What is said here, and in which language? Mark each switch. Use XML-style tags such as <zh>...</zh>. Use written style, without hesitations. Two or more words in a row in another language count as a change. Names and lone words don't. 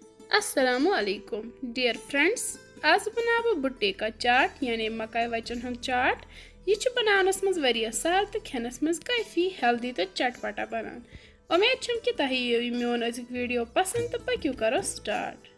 <ks>अस्सलामुअलैकुम</ks> <en>Dear friends,</en> <ks>आज बनाव</ks> <ur>بھٹے کا چاٹ</ur> <ks>यानी मकाई वचन हंद चाट। यह बनानस मज वारिया सहल तो खेनस मज काफी हेल्दी तो चटपटा बनान। उम्मीद छम कि तह यी मोन अजुक वीडियो पसंद तो पक्यू करो स्टार्ट।</ks>